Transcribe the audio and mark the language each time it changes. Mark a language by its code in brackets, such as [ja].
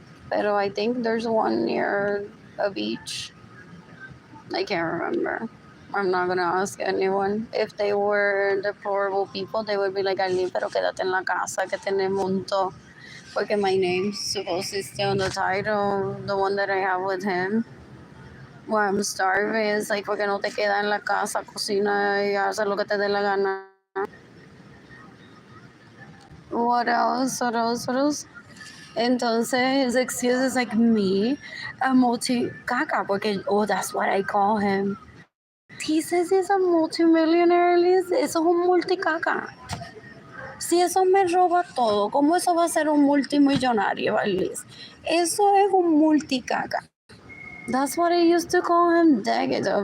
[es] Pero [en] I think there's one near a beach. I can't remember. I'm not gonna ask anyone. If they were deplorable people, they would be like, Arlene, [es] pero quédate en la casa que tenemos junto. Porque [en] my name's supposed to stay on the title, the one that I have with him. Where I'm starving, it's like, [es] porque no te quedas en la casa, cocina y haces lo que te dé la gana. [en] What else? What else? What else? [es] Entonces, [en] his excuse is like me, a multi-caca, [es] porque, [en] oh, that's what I call him. He says he's a multimillionaire, [es] eso es un multicaca. Si eso me roba todo, ¿cómo eso va a ser un multimillonario, Alice? Eso es un multicaca. [en] That's what I used to call him decades ago.